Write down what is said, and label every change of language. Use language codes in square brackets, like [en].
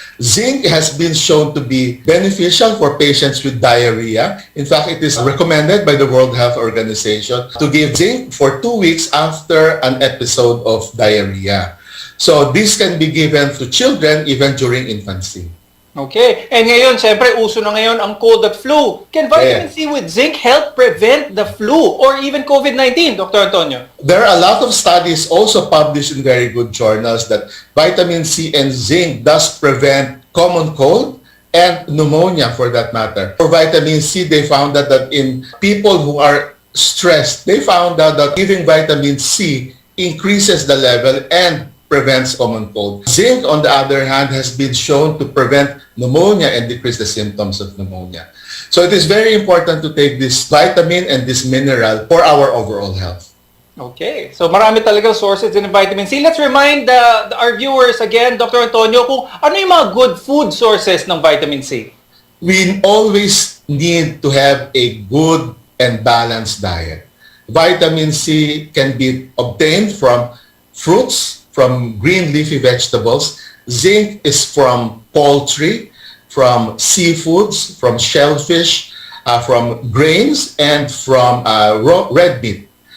[en] Zinc has been shown to be beneficial for patients with diarrhea. In fact, it is recommended by the World Health Organization to give zinc for 2 weeks after an episode of diarrhea. So this can be given to children even during infancy. Okay. [tl] And ngayon, syempre, uso na ngayon ang cold at flu. [en] Can vitamin C with zinc help prevent the flu or even COVID-19, Dr. Antonio? There are a lot of studies also published in very good journals that vitamin C and zinc does prevent common cold and pneumonia for that matter. For vitamin C, they found that in people who are stressed, they found out that giving vitamin C increases the level and prevents common cold. Zinc, on the other hand, has been shown to prevent pneumonia and decrease the symptoms of pneumonia. So it is very important to take this vitamin and this mineral for our overall health. [tl] Okay. So marami talagang sources in vitamin C. [en] Let's remind our viewers again, Dr. [tl] Antonio, kung ano yung mga [en] good food sources [tl] ng vitamin C? [en] We always need to have a good and balanced diet. Vitamin C can be obtained from fruits, from green leafy vegetables. Zinc is from poultry, from seafoods, from shellfish, from grains, and from red meat.